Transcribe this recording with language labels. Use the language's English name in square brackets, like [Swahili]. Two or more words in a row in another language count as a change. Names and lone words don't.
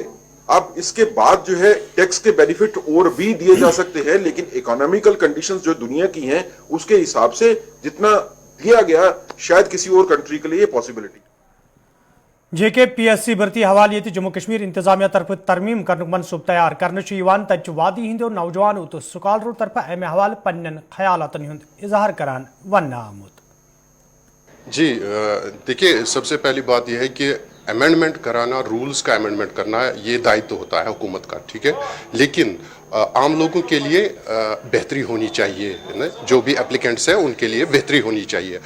[Hindi] अब इसके बाद जो है टैक्स के बेनिफिट और भी दिए जा सकते हैं, लेकिन [English] economical conditions [Hindi] जो दुनिया की हैं उसके हिसाब से जितना दिया गया शायद किसी और कंट्री के लिए पॉसिबिलिटी। [Kashmiri] जेके PSC भर्ती हवाले ये जम्मू कश्मीर इंतजामिया तरफ तरमीम कर मनसूब तैयार कर तच वादी हिंद और नौजवानों तो स्कॉलरों तरफ अमे हवाले पन्न ख्यालातन हुंद इजहार करान वन आमुद। [Hindi] जी देखिए, सबसे पहली बात यह है कि अमेंडमेंट कराना, रूल्स का अमेंडमेंट करना ये दायित्व होता है हुकूमत का, ठीक है। लेकिन आम लोगों के लिए बेहतरी होनी चाहिए, है ना, जो भी एप्लीकेंट्स हैं उनके लिए बेहतरी होनी चाहिए।